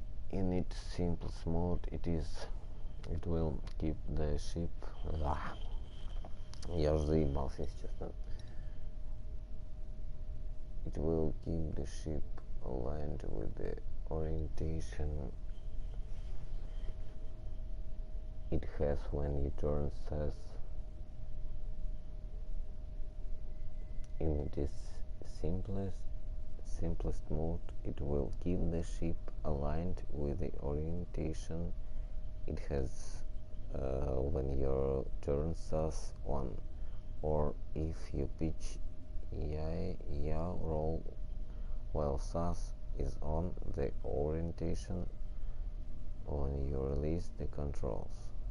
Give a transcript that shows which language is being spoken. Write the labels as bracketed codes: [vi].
[en] In its simplest mode, it will keep the ship. [ru] Я уже заебался, если честно. [en] It will keep the ship aligned with the orientation it has when you turn SAS. In its simplest mode, it will keep the ship aligned with the orientation it has when you turn SAS on, or if you pitch yaw roll while SAS is on the orientation when you release the controls.